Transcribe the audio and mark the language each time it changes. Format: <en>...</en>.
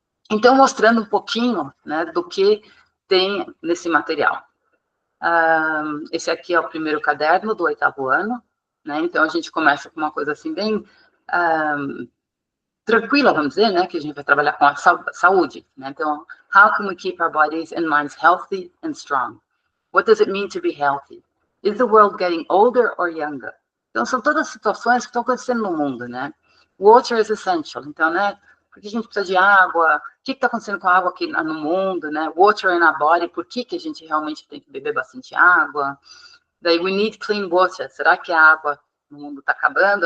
<pt>Então, mostrando um pouquinho, né, do que tem nesse material. Esse aqui é o primeiro caderno do 8º ano, né? Então a gente começa com uma coisa assim bem tranquila, vamos dizer, né? Que a gente vai trabalhar com a saúde, né?</pt> <en>Então, how can we keep our bodies and minds healthy and strong? What does it mean to be healthy? Is the world getting older or younger?</en> <pt>Então, são todas situações que estão acontecendo no mundo, né?</pt> <en>Water is essential.</en> <pt>Então, né? Por que a gente precisa de água? O que está acontecendo com a água aqui no mundo, né?</pt> <en>Water in our body,</en> <pt>por que a gente realmente tem que beber bastante água? Daí,</pt> <en>we need clean water.</en> <pt>Será que a água no mundo está acabando?</pt>